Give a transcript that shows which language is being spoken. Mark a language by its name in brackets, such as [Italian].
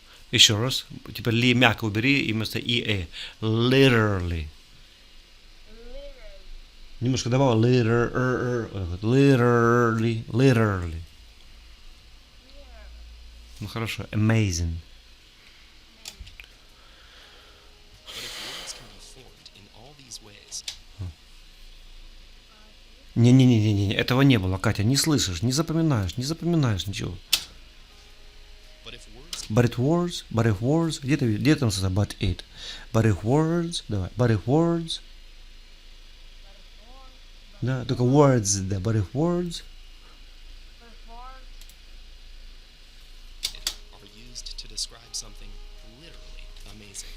[Russian] Еще раз. Теперь ли мягко убери и вместо и. [English] Literally. [Russian] Немножко добавил [English] literally. [Russian] Ну хорошо. [English] Amazing. But if words can be formed in all these ways, [Russian] Не, этого не было, Катя, не слышишь, не запоминаешь ничего. [English] but if But if words, [Russian] где там сказано [English] but it? But if words, [Russian] давай, [English] but if words, [Russian] да, только [English] words, [Russian] да, [English] but if words, are used to describe something literally amazing.